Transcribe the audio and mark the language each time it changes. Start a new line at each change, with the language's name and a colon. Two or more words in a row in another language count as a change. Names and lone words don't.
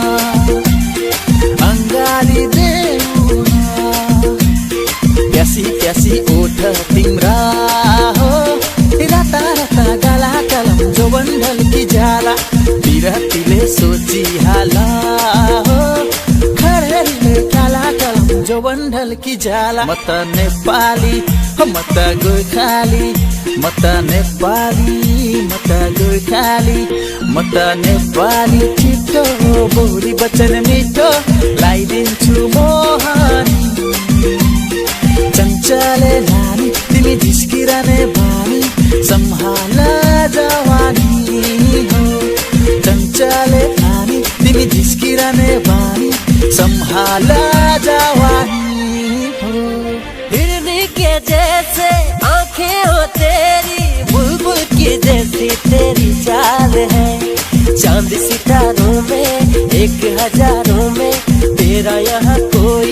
Nepali: अङ्गाली देउन प्यासी प्यासी ओठ तिम्रा हो राता राता गाला कलम जोवन ढल्की जाला बिरतीले सोचिहाला हो खरेरीले काला कलम जोवन ढल्की जाला म त नेपाली म त गोर्खाली म त नेपाली म त गोर्खाली म त नेपाली छिटो बोली वचन मिठो लाइदिन्छु मोहनी चञ्चले नानी तिमी झिस्किरहने बानी सम्हाल जवानी हो चञ्चले नानी तिमी झिस्किरहने बानी सम्हाल जवानी
Hindi: के जैसे आंखें हो तेरी बुलबुल की जैसी तेरी चाल है चांद सितारों में 1000 में तेरा यहाँ कोई